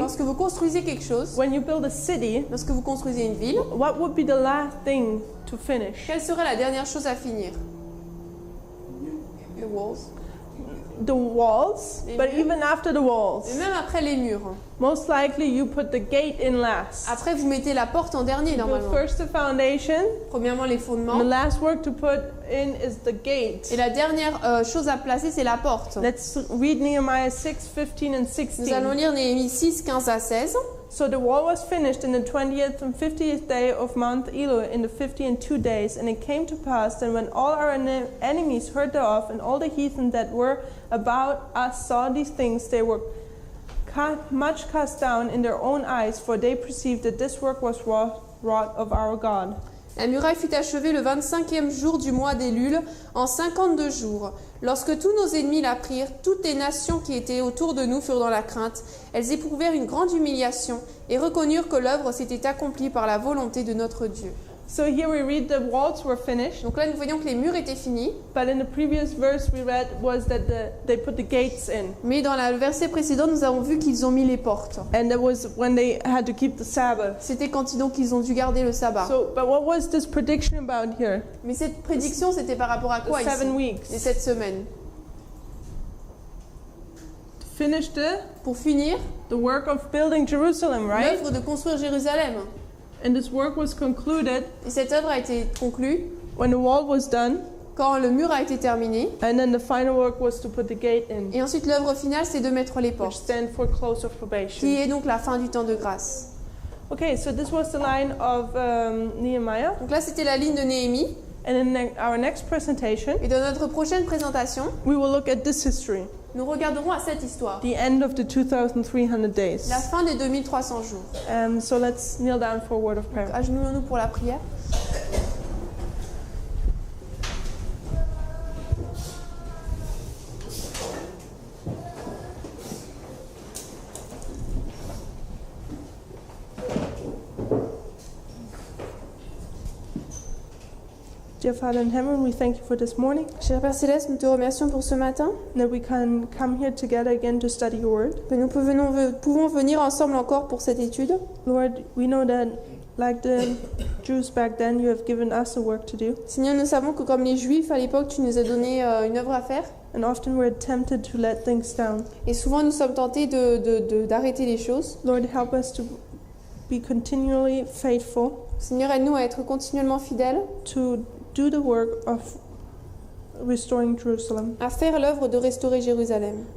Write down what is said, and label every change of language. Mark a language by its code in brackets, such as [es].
[fr] Lorsque vous construisez quelque chose, [en] when you build a city, [fr] lorsque vous construisez une ville, [en] what would be the last thing to finish? [fr] quelle serait la dernière chose à finir? [en] The walls. The walls, [fr] Les [en] but [fr] murs. [en] even after the [fr] Et [en] walls, [fr] même après les murs. [en] most likely you put the gate in last. [fr] Après, vous mettez la porte en dernier [en] Build [fr] normalement. [en] first the foundation, [fr] Premièrement, les [en] and [fr] fondements. [en] the last work to put in is the gate. [fr] Et la dernière chose à placer, c'est la porte. [en] Let's read Nehemiah 6, 15 and [fr] Nous allons [en] 16. [fr] lire Néhémie 6, 15 à 16. [en] So the wall was finished in the 20th and 50th day of month Elul in the 52 days. And it came to pass that when all our enemies heard thereof, and all the heathen that were about us saw these things, they were much cast down in their own eyes, for they perceived that this work was wrought of our God. [fr] La muraille fut achevée le 25e jour du mois d'Élul, en 52 jours. Lorsque tous nos ennemis l'apprirent, toutes les nations qui étaient autour de nous furent dans la crainte. Elles éprouvèrent une grande humiliation et reconnurent que l'œuvre s'était accomplie par la volonté de notre Dieu. [en] So here we read the walls were finished, [fr] Donc là, nous voyons que les murs étaient finis, [en] but in the previous verse we read was that they put the gates in. [fr] mais dans le verset précédent, nous avons vu qu'ils ont mis les portes. [en] And that was when they had to keep the Sabbath. [fr] C'était quand donc ils ont dû garder le sabbat. [en] So, but what was this prediction about here? [fr] Mais cette prédiction, c'était par rapport à quoi [en] The 7 [fr] ici? [en] weeks. [fr] Les 7 semaines. [en] To finish [fr] Pour finir, [en] the work of building Jerusalem, right? [fr] l'œuvre de construire Jérusalem. [en] And this work was concluded [fr] Et cette œuvre a été conclue [en] when the wall was done, [fr] quand le mur a été terminé. [en] and then the final work was to put the gate in, [fr] Et ensuite, l'œuvre finale, c'est de mettre les [en] which [fr] portes, [en] stand for close of [fr] qui [en] probation. [fr] est donc la fin du temps de grâce. [en] Okay, so this was the line of Nehemiah. [fr] Donc là, c'était la ligne de Néhémie. [en] And in our next presentation, [fr] Et dans notre prochaine présentation, [en] we will look at this history, [fr] nous regarderons à cette histoire, [en] the end of the 2,300 days. [fr] la fin des 2300 jours. [en] So let's kneel down for a word of prayer. [fr] Agenouillons-nous pour la prière. [en] Dear Father in heaven, we thank you for this morning, [fr] Cher Père Céleste, nous te remercions pour ce matin, [en] that we can come here together again to study your word. [fr] que nous pouvons venir ensemble encore pour cette étude. [en] Lord, we know that like the Jews back then, you have given us a work to do. [fr] Seigneur, nous savons que comme les Juifs à l'époque, tu nous as donné une œuvre à faire. [en] And often we're tempted to let things down. [fr] Et souvent, nous sommes tentés d'arrêter les choses. [en] Lord, help us to be continually faithful, [fr] Seigneur, aide-nous à être continuellement fidèles, [en] to do the work restoring Jerusalem. [fr] à faire l'œuvre de restaurer Jérusalem.